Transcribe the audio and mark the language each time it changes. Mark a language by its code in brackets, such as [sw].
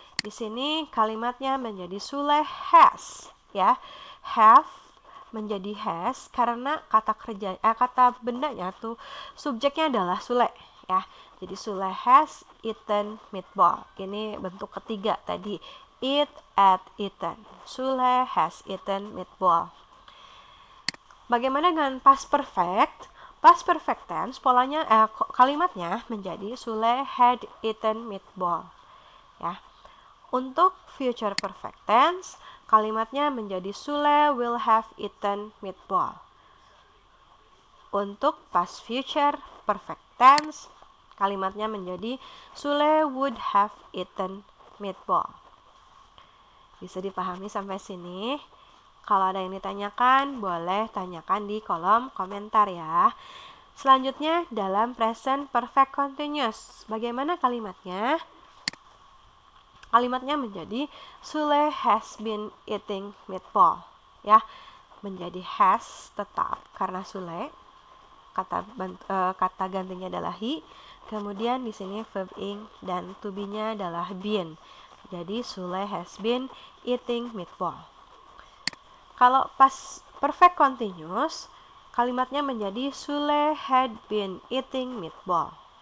[id] Di sini kalimatnya menjadi Sule has, ya. Have menjadi has karena kata bendanya tuh subjeknya adalah Sule, ya. Jadi [en] Sule has eaten meatball. [id] Ini bentuk ketiga tadi, eat, ate, eaten. [en] Sule has eaten meatball. [id] Bagaimana dengan past perfect? Past perfect tense polanya kalimatnya menjadi [en] Sule had eaten meatball, [id] ya. Untuk future perfect tense, kalimatnya menjadi [en] Sule will have eaten meatball. [id] Untuk past future perfect tense, kalimatnya menjadi [en] Sule would have eaten meatball. [id] Bisa dipahami sampai sini? Kalau ada yang ditanyakan, boleh tanyakan di kolom komentar ya. Selanjutnya dalam present perfect continuous, bagaimana kalimatnya? Kalimatnya menjadi [en] Sule has been eating meatball, [id] ya. Menjadi has tetap karena Sule kata gantinya adalah he. Kemudian di sini verb ing dan to be-nya adalah been. Jadi [en] Sule has been eating meatball. [id] Kalau pas perfect continuous, kalimatnya menjadi [en] Sule had been eating meatball.